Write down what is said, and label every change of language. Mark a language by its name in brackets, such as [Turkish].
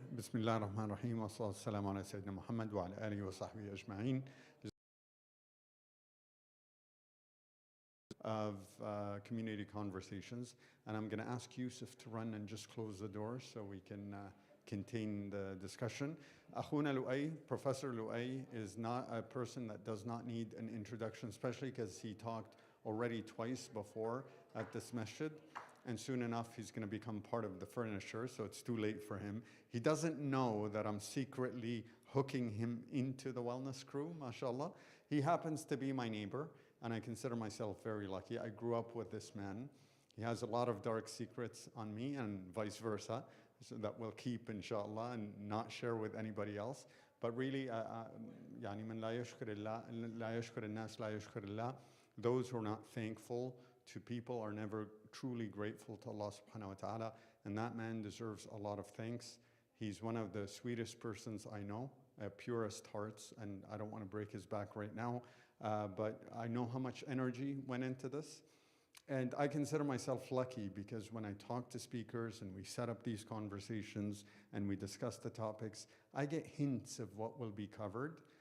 [Arabic] بسم الله الرحمن الرحيم والصلاة والسلام على سيدنا محمد وعلى آله وصحبه أجمعين. [English] Of community conversations, and I'm going to ask Yusuf to run and just close the door so we can contain the discussion. Akhuna Louei, Professor Louei, is not a person that does not need an introduction, especially because he talked already twice before at this masjid, and soon enough he's going to become part of the furniture, so it's too late for him. He doesn't know that I'm secretly hooking him into the wellness crew, mashallah. He happens to be my neighbor, and I consider myself very lucky. I grew up with this man. He has a lot of dark secrets on me and vice versa, so that we'll keep, inshallah, and not share with anybody else. But really, [Arabic] يعني من لا يشكر الله لا يشكر الناس لا يشكر الله. [English] Those who are not thankful to people are never truly grateful to Allah subhanahu wa ta'ala, and that man deserves a lot of thanks. He's one of the sweetest persons I know, purest hearts, and I don't want to break his back right now. But I know how much energy went into this. And I consider myself lucky because when I talk to speakers and we set up these conversations and we discuss the topics, I get hints of what will be covered.